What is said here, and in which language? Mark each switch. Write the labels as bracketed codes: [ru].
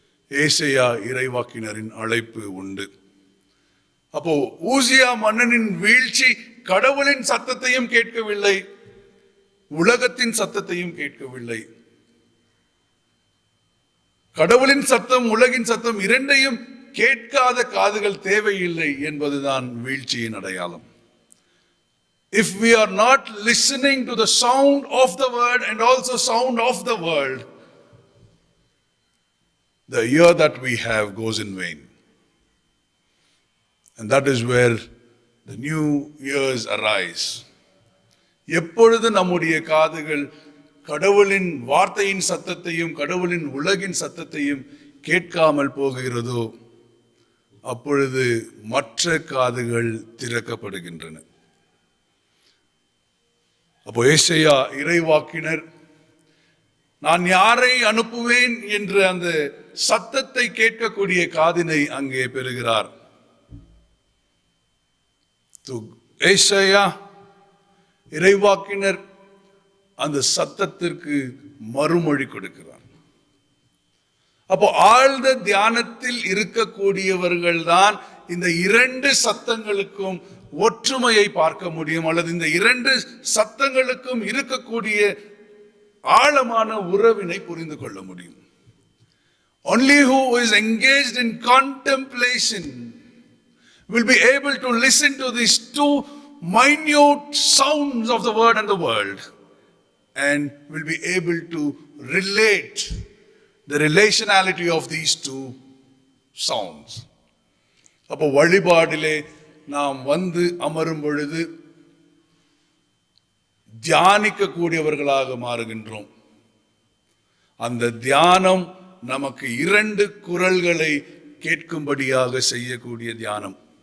[ta] ஏசையா இறைவாக்கினரின் அழைப்பு உண்டு. அப்போ ஊசியா மன்னனின் வீழ்ச்சி கடவுளின் சத்தத்தையும் கேட்கவில்லை, உலகத்தின் சத்தத்தையும் கேட்கவில்லை. கடவுளின் சத்தம் உலகின் சத்தம் இரண்டையும் கேட்காத காதுகள் தேவையில்லை என்பதுதான் வீழ்ச்சியின் அடையாளம். [en] If we are not listening to the sound of the word and also sound of the world, the ear that we have goes in vain. And that is where the new ears arise. [ta] எப்பொழுது நம்முடைய காதுகள் கடவுளின் வார்த்தையின் சத்தத்தையும் கடவுளின் உலகின் சத்தத்தையும் கேட்காமல் போகிறதோ அப்பொழுது மற்ற காதுகள் திறக்கப்படுகின்றன. அப்போ ஏசையா இறைவாக்கினர் நான் யாரை அனுப்புவேன் என்ற அந்த சத்தத்தை கேட்கக்கூடிய காதினை அங்கே பெறுகிறார். ஏசையா இறைவாக்கினர் அந்த சத்தத்திற்கு மறுமொழி கொடுக்கிறார். அப்போ ஆழ்ந்த தியானத்தில் இருக்கக்கூடியவர்கள் தான் இந்த இரண்டு சத்தங்களுக்கும் ஒற்றுமையை பார்க்க முடியும், அல்லது இந்த இரண்டு சத்தங்களுக்கும் இருக்கக்கூடிய ஆழமான உறவினை புரிந்து கொள்ள முடியும். [en] Only who is engaged in contemplation will be able to listen to these two minute sounds of the word and the world, and will be able to relate the relationality of these two sounds. [ta] அப்போ வழிபாடிலே நாம் வந்து அமரும் பொழுது தியானிக்க கூடியவர்களாக மாறுகின்றோம். அந்த தியானம் நமக்கு இரண்டு குரல்களை கேட்கும்படியாக செய்யக்கூடிய தியானம்.